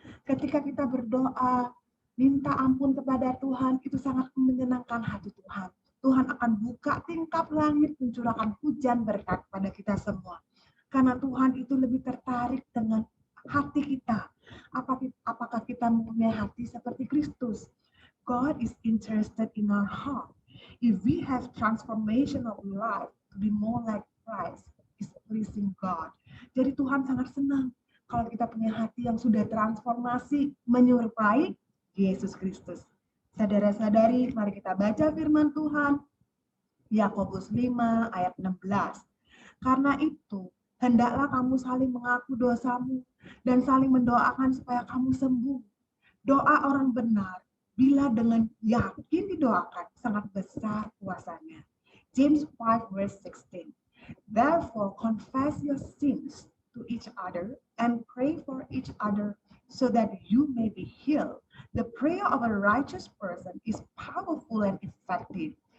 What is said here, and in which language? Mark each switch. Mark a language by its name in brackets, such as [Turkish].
[Indonesian] Ketika kita berdoa, minta ampun kepada Tuhan, itu sangat menyenangkan hati Tuhan. Tuhan akan buka tingkap langit, mencurahkan hujan berkat pada kita semua. Karena Tuhan itu lebih tertarik dengan hati kita. Apakah kita mempunyai hati seperti Kristus? [English] God is interested in our heart. If we have transformation of life to be more like Christ, is pleasing God. [Indonesian] Jadi Tuhan sangat senang kalau kita punya hati yang sudah transformasi menyerupai Yesus Kristus. Saudara-saudari, mari kita baca firman Tuhan. Yakobus 5 ayat 16. Karena itu, hendaklah kamu saling mengaku dosamu dan saling mendoakan supaya kamu sembuh. Doa orang benar, bila dengan yakin didoakan, sangat besar kuasanya. [English] James 5 verse 16. Therefore, confess your sins to each other and pray for each other so that you may be healed. The prayer of a righteous person is powerful and effective.